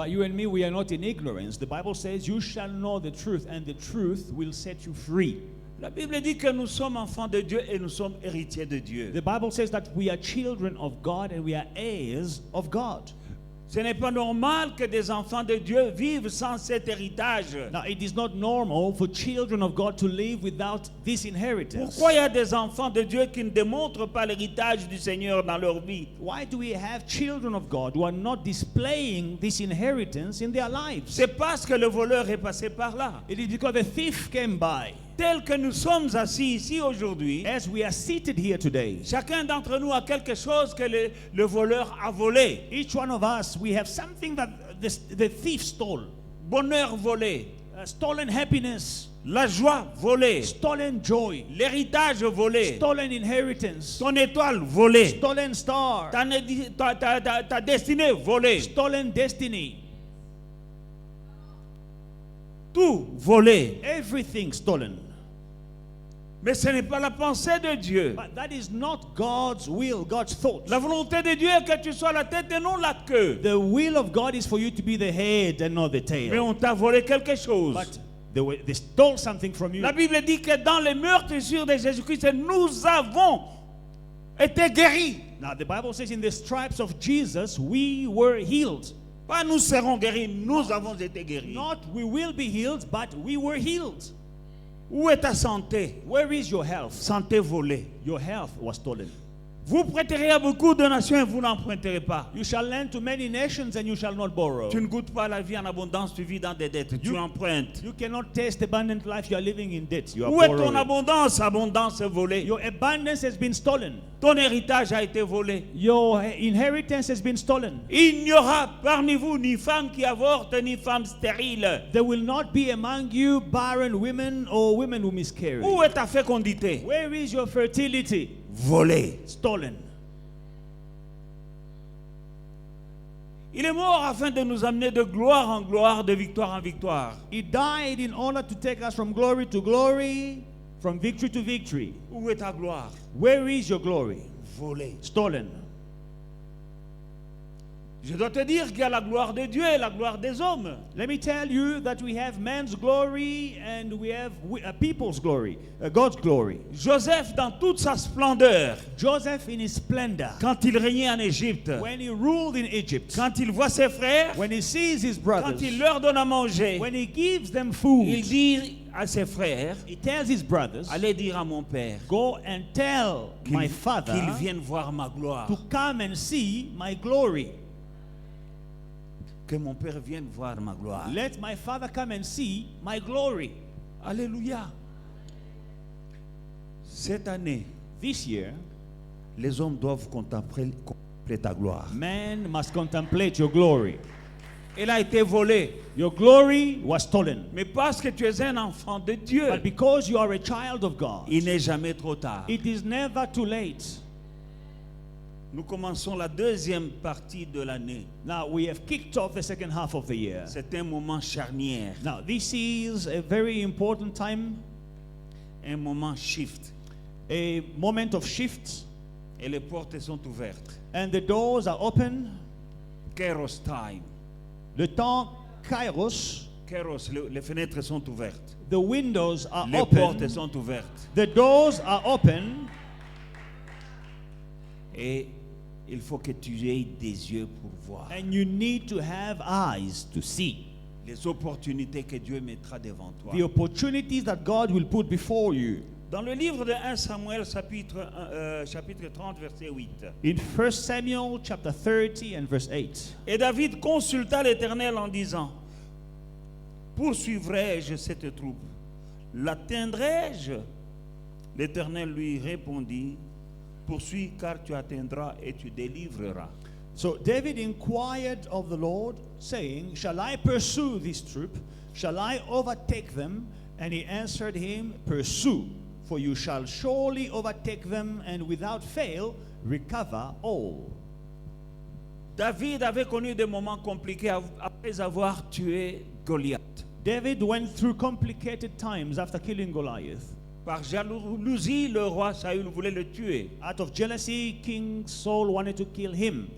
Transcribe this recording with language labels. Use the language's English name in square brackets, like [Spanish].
[English] But you and me, we are not in ignorance. The Bible says, you shall know the truth, and the truth will set you free. [French] La Bible dit que nous sommes enfants de Dieu et nous sommes héritiers de Dieu. [English] The Bible says that we are children of God and we are heirs of God. [French] Ce n'est pas normal que des enfants de Dieu vivent sans cet héritage. [English] Now, it is not normal for children of God to live without this inheritance. [French] Pourquoi il y a des enfants de Dieu qui ne démontrent pas l'héritage du Seigneur dans leur vie? [English] Why do we have children of God who are not displaying this inheritance in their lives? [French] C'est parce que le voleur est passé par là. [English] It is because the thief came by. [French] Tel que nous sommes assis ici aujourd'hui, [English] As we are seated here today, [French] chacun d'entre nous a quelque chose que le voleur a volé. [English] each one of us, we have something that the thief stole. [French] Bonheur volé, [English] Stolen happiness, [French] la joie volée, [English] stolen joy, [French] l'héritage volé, [English] stolen inheritance, [French] ton étoile volée, [English] stolen star, [French] ta destinée volée, [English] stolen destiny, [French] tout volé. [English] everything stolen. [French] Mais ce n'est pas la pensée de Dieu. [English] But that is not God's will, God's thought. [French] La volonté de Dieu est que tu sois la tête et non la queue. [English] The will of God is for you to be the head and not the [French] Mais [English] tail. [French] on t'a volé quelque chose. [English] But they stole something from you. [French] La Bible dit que dans les meurtrissures de Jésus-Christ, nous avons été guéris. [English] Now the Bible says in the stripes of Jesus we were healed. [French] Pas nous serons guéris, nous avons été guéris. [English] Not we will be healed, but we were healed. [French] Où est ta santé? [English] Where is your health? [French] Santé volée. [English] Your health was stolen. [French] Vous prêterez à beaucoup de nations et vous n'emprunterez pas. [English] You shall lend to many nations and you shall not borrow. [French] Tu ne goûtes pas la vie en abondance, tu vis dans des dettes, tu empruntes. [English] You cannot taste abundant life. You are living in debt. You are [French] Où est ton [English] borrowing. [French] abondance? Abondance volée. [English] Your abundance has been stolen. [French] Ton héritage a été volé. [English] Your inheritance has been stolen. [French] Il n'y aura parmi vous ni femme qui avorte, ni femme stérile. [English] There will not be among you barren women or women who miscarry. [French] Où est ta fécondité? [English] Where is your fertility? [French] Volée. [English] Stolen. [French] Il est mort afin de nous amener de gloire en gloire, de victoire en victoire. [English] He died in order to take us from glory to glory, from victory to victory. [French] Où est ta gloire? [English] Where is your glory? [French] Volée. [English] Stolen. [French] Je dois te dire qu'il y a la gloire de Dieu et la gloire des hommes. [English] Let me tell you that we have man's glory and we have people's glory, God's glory. [French] Joseph, dans toute sa splendeur, [English] Joseph in his splendor, [French] quand il régnait en Égypte, [English] when he ruled in Egypt, [French] quand il voit ses frères, [English] when he sees his [French] quand [English] brothers, [French] il leur donne à manger, [English] when he gives them [French] il [English] food, [French] dit à ses frères, [English] he tells his brothers, [French] allez dire à mon père [English] go and tell my father [French] qu'il vienne voir ma gloire. [English] to come and see my glory. [French] Que mon père vienne voir ma gloire. [English] Let my father come and see my glory. [French] Alléluia. Cette année, [English] This year, [French] les hommes doivent contempler ta gloire. [English] man must contemplate your glory. [French] Elle a été volée. [English] Your glory was stolen. [French] Mais parce que tu es un enfant de Dieu, [English] But because you are a child of God, [French] il n'est jamais trop tard. [English] it is never too late. [French] Nous commençons la deuxième partie de l'année. [English] Now, we have kicked off the second half of the year. [French] C'est un moment charnière, [English] Now, this is a very important time, [French] un moment shift. [English] a moment of shift, [French] Et les portes sont ouvertes. [English] and the doors are open. Kairos time. [French] Le temps Kairos, Kairos, les fenêtres sont ouvertes. [English] the windows are [French] Les [English] open. [French] portes sont ouvertes. [English] The doors are open, [French] Et il faut que tu aies des yeux pour voir [English] and you need to have eyes to see [French] les opportunités que Dieu mettra devant toi. [English] the opportunities that God will put before you. [French] Dans le livre de 1 Samuel, chapitre 30, verset 8. [English] In 1 Samuel chapter 30 and verse 8. [French] Et David consulta l'Éternel en disant, poursuivrai-je cette troupe? L'atteindrai-je? L'Éternel lui répondit, poursuis car tu atteindras et tu délivreras. [English] So David inquired of the Lord, saying, shall I pursue this troop? Shall I overtake them? And he answered him, pursue, for you shall surely overtake them, and without fail recover all. [French] David avait connu des moments compliqués après avoir tué Goliath. [English] David went through complicated times after killing Goliath. [French] Par jalousie, le roi Saül voulait le tuer. [English] Out of jealousy, King Saul wanted to kill him,